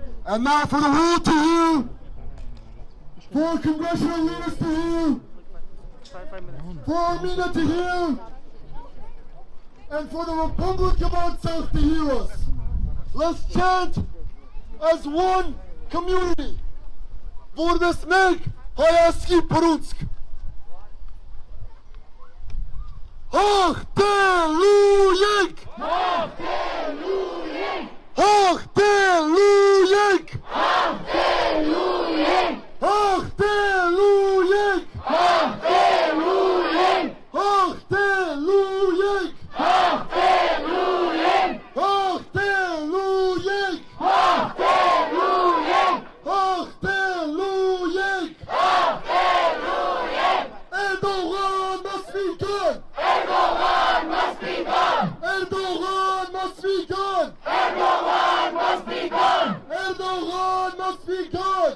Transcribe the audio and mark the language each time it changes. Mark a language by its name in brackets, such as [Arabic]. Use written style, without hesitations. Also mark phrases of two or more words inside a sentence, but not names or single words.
[English] And now for the world to hear, for congressional leaders to hear, for Armenia to hear, and for the Republic of Artsakh to hear us. Let's chant as one community. [Armenian] Որպես մեկ հայացքի փռուցք հաղթելու ենք հաղթելու ենք հաղթելու ենք հաղթելու ենք հաղթելու ենք հաղթելու ենք հաղթելու ենք հաղթելու ենք հաղթելու ենք հաղթելու ենք [English] Erdogan must be gone! Erdogan must be gone! Erdogan must be gone! Erdogan must be gone! Erdogan must be gone!